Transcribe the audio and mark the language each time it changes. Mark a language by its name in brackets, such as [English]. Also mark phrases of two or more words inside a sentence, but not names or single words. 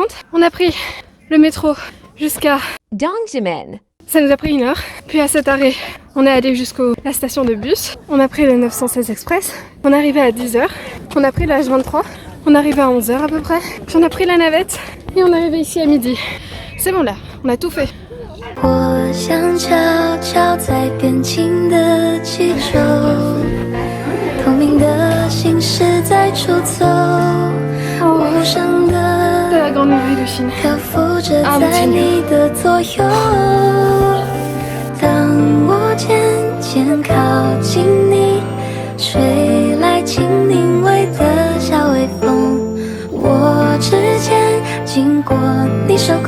[French] On a pris le métro jusqu'à Dongjimen. Ça nous a pris 1 heure. Puis à cet arrêt, on est allé jusqu'à la station de bus. On a pris le 916 Express. On est arrivé à 10h. On a pris le H23. On est arrivé à 11h à peu près. Puis on a pris la navette et on est arrivé ici à midi. C'est bon là, on a tout fait. [Chinese] 我想悄悄在变轻的气球，透明的心事在出走，无声 [French] De [Chinese] 的 [French] la grande muraille de Chine. [Chinese] 漂浮着在你的左右。当我渐渐靠近你，吹来轻灵味的小微风，我指尖经过你手口。